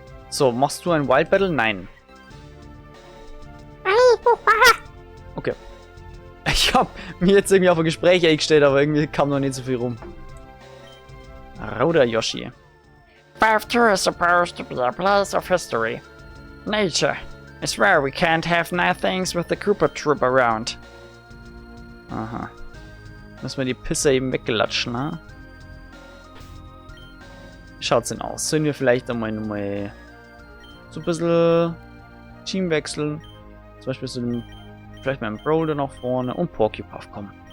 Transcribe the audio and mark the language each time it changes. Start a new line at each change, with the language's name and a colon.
German: So, machst du ein Wild Battle? Nein. Okay. Ich hab mir jetzt irgendwie auf ein Gespräch eingestellt, aber irgendwie kam noch nicht so viel rum. Rauder Yoshi.
English: 5-2 is supposed to be a place of history. Nature. I swear we can't have nice things with the Koopa Troop around.
German: Aha. Müssen wir die Pisse eben weggelatschen, ne? Wie schaut's denn aus? Sollen wir vielleicht einmal nochmal so ein bisschen Team wechseln? Zum Beispiel so vielleicht mal einen Brawler nach vorne und Porkypuff kommen.